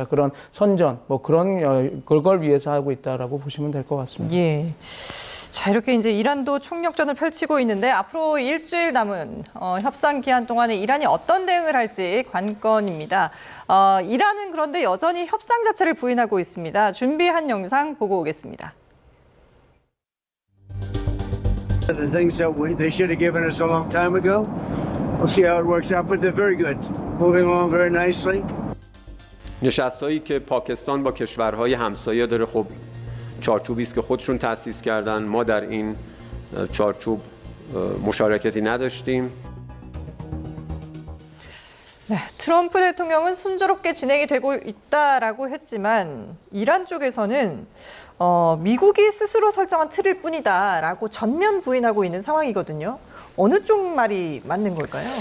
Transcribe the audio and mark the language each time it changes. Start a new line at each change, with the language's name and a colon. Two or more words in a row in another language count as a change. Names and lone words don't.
Korean: 그런 선전, 뭐 그걸 위해서 하고 있다라고 보시면 될 것 같습니다. 예. 자, 이렇게 이제 이란도 총력전을 펼치고 있는데 앞으로 일주일 남은 협상 기한 동안에 이란이 어떤 대응을 할지 관건입니다. 이란은 그런데 여전히 협상 자체를 부인하고 있습니다. 준비한 영상 보고 오겠습니다.
English: The things that they should have given us a long time ago. We'll see how it works out, but they're very good. Moving along very nicely.
Persian: نشست‌هایی که پاکستان با کشورهای همسایه داره خب چارچوبی است که خودشون تأسیس کردن. ما در این چارچوب مشارکتی نداشتیم.
Korean: 네, 트럼프 대통령은 순조롭게 진행이 되고 있다라고 했지만 이란 쪽에서는 미국이 스스로 설정한 틀일 뿐이다라고 전면 부인하고 있는 상황이거든요. 어느 쪽 말이 맞는 걸까요?